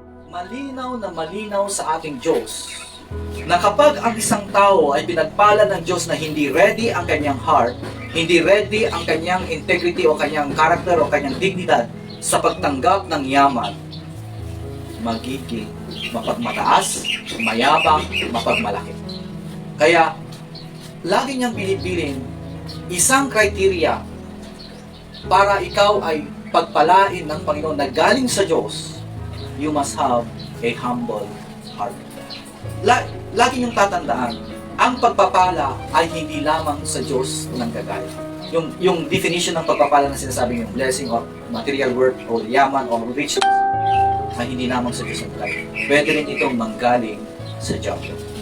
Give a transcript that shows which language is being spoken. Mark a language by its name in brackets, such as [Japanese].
[Filipino] malinaw na malinaw sa ating Diyos na kapag ang isang tao ay pinagpala ng Diyos na hindi ready ang kanyang heart, hindi ready ang kanyang integrity o kanyang character o kanyang dignidad sa pagtanggap ng yaman, magiging mapagmataas, mayabang, mapagmalaki. Kaya, lagi niyang pinipiling isang criteria para ikaw ay pagpalain ng Panginoon na galing sa Diyos. [English] You must have a humble heart. [Filipino] Lagi niyong tatandaan, ang pagpapala ay hindi lamang sa Diyos nanggagaling. Yung definition ng pagpapala na sinasabi yung [English] blessing or material worth [Filipino] o yaman [English] or riches [Filipino] ay hindi lamang sa Diyos nanggagaling. Pwede rin itong manggaling sa Diablo.